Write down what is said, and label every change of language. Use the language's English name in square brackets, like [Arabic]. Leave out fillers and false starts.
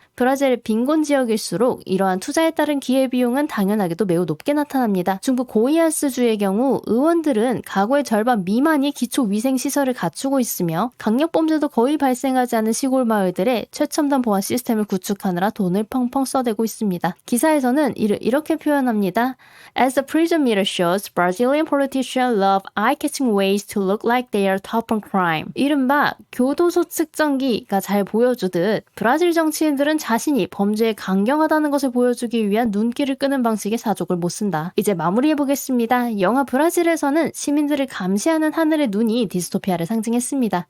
[Korean] 브라질의 빈곤 지역일수록 이러한 투자에 따른 기회비용은 당연하게도 매우 높게 나타납니다. 중부 고이아스주의 경우 의원들은 가구의 절반 미만이 기초위생시설을 갖추고 있으며 강력범죄도 거의 발생하지 않은 시골 마을들에 최첨단 보안 시스템을 구축하느라 돈을 펑펑 써대고 있습니다. 기사에서는 이를 이렇게 표현합니다. [English] As the prison meter shows, Brazilian politicians love eye-catching ways to look like they are tough on crime. [Korean] 이른바 교도소 측정기가 잘 보여주듯 브라질 정치인들은 자신이 범죄에 강경하다는 것을 보여주기 위한 눈길을 끄는 방식의 사족을 못 쓴다. 이제 마무리해보겠습니다. 영화 브라질에서는 시민들을 감시하는 하늘의 눈이 디스토피아를 상징했습니다.